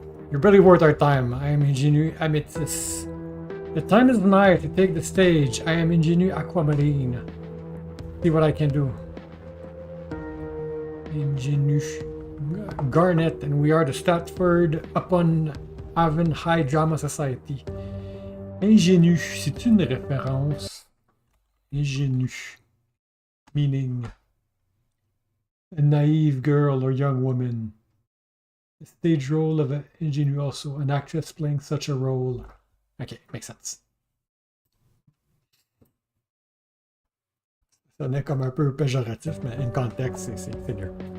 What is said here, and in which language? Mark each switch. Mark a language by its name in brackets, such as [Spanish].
[English] You're barely worth our time. I am Amethyst. The time is nigh to take the stage. I am Ingenu Aquamarine. See what I can do. Ingenu Garnet, and we are the Stratford upon Avon High Drama Society. [French] Ingénu, c'est une référence. [English] Ingénu. Meaning a naive girl or young woman. The stage role of an ingénu also, an actress playing such a role. Okay, makes sense. [French] Ça n'est comme un peu péjoratif, mais [English] in context, [French] c'est mieux.